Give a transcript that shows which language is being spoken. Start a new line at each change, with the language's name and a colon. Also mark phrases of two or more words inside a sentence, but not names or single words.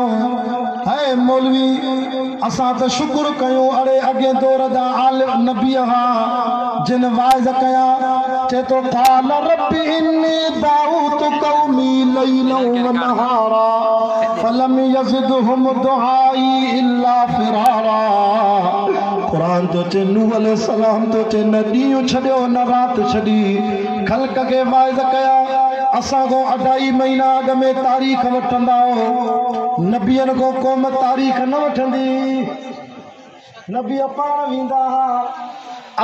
Sindhi: है मौलवी, असां त शुक्र कयूं, अड़े अॻे दौर जा आलिम नबी हा, जिन वाइज़ कया, चे तो
Arabic: قال رب إني دعوت قومي ليلا ونهارا فلم يزدهم دعائي إلا فرارا.
Sindhi: कुरान तो चे नूह अलैहिस्सलाम तो चे न ॾींहुं छॾियो न राति छॾी, ख़ल्क़ खे वाइज़ कया। असां को 2.5 महीना अॻ में तारीख़ वठंदा हो, नबियनि को क़ौम तारीख़ न वठंदी, नबी पाण वेंदा हा।